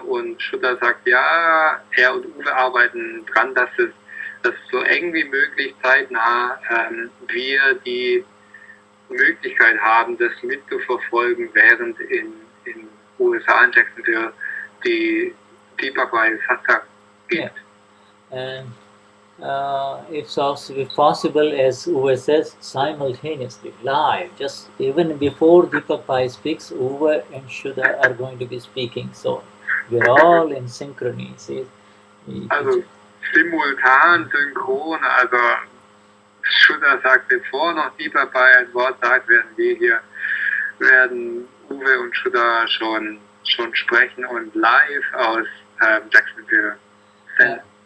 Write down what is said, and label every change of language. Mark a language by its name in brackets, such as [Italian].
[German] Und Shuddha sagt, ja, er und Uwe arbeiten dran, dass so eng wie möglich zeitnah wir die Möglichkeit haben, das mitzuverfolgen, während in USA in Jacksonville die Deepak by Satsang gibt. [English] Yeah. And it's also, if possible, as Uwe says, simultaneously, live. Just even before Deepak Pai speaks, Uwe and Shuddha are going to be speaking. So we're all in synchrony. See? [German] Also simultan, synchron, also Shuddha sagt, bevor noch Deepak Pai ein Wort sagt, werden Uwe und Shuddha schon sprechen und live aus Jacksonville senden.